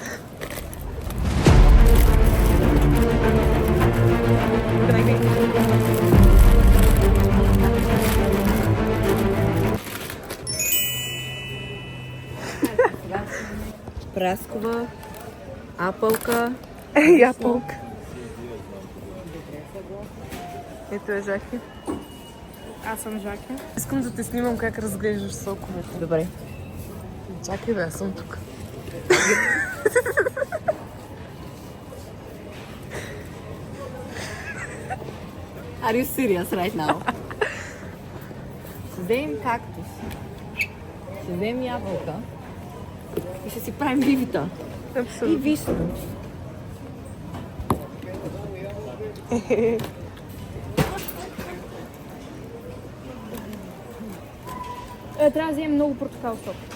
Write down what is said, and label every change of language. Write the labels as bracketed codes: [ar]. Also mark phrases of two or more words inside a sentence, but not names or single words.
[bg] Праскова, апълка. Ей, апълка. Ето е Жаки. Аз съм Жаки. Искам да те снимам как разглеждаш соковете. Добре. Чакай бе, аз съм тук. [en] Are you serious right now? [bg] Ще вземем кактус. Ще вземем ябълка. И ще си правим бивита. И Абсолютно. вишна. Трябва да вземем много портокал сок.